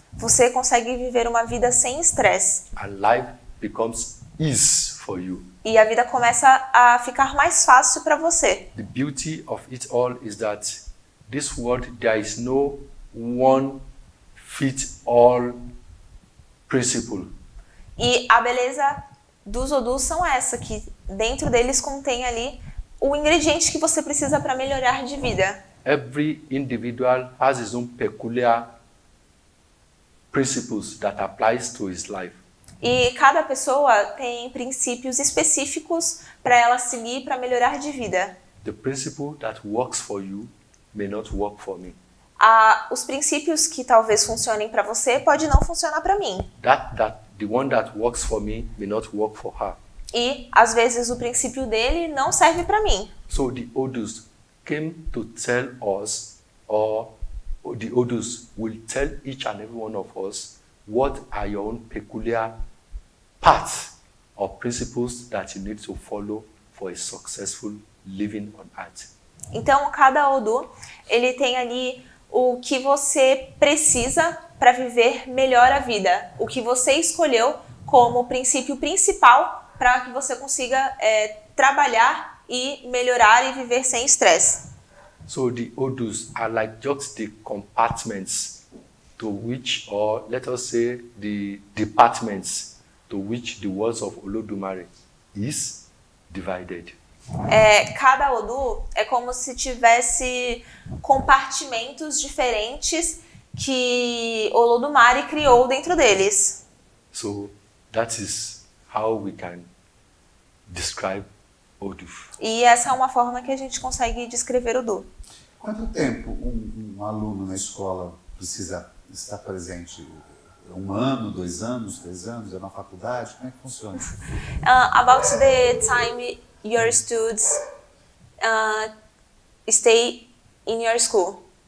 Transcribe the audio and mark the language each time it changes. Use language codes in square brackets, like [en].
[pt] você consegue viver uma vida sem estresse. [en] And life becomes ease for you. [pt] E a vida começa a ficar mais fácil para você. [en] The beauty of it all is that this world, there is no one fit all principle. [pt] E a beleza dos odus são essa, que dentro deles contém ali o ingrediente que você precisa para melhorar de vida. [en] Every individual has his own peculiar principles that applies to his life. [pt] E cada pessoa tem princípios específicos para ela seguir para melhorar de vida. [en] The principle that works for you may not work for me. [pt] Os princípios que talvez funcionem para você pode não funcionar para mim. [en] The one that works for me may not work for her. [pt] E às vezes o princípio dele não serve para mim. [en] So the odus came to tell us, or the odus will tell each and every one of us, what are your own peculiar paths or principles that you need to follow for a successful living on earth. [pt] Então cada odu, ele tem ali o que você precisa para viver melhor a vida, o que você escolheu como princípio principal para que você consiga trabalhar e melhorar e viver sem estresse. [en] So the odus are like just the compartments to which, or let us say the departments to which the words of Olodumare is divided. [pt] Cada odu é como se tivesse compartimentos diferentes que Olodumare criou dentro deles. [en] So that is how we can describe odu. [pt] E essa é uma forma que a gente consegue descrever odu. Quanto tempo um aluno na escola precisa estar presente? 1 ano, 2 anos, 3 anos? É na faculdade? Como é que funciona? [en] About the time your students stay in your school.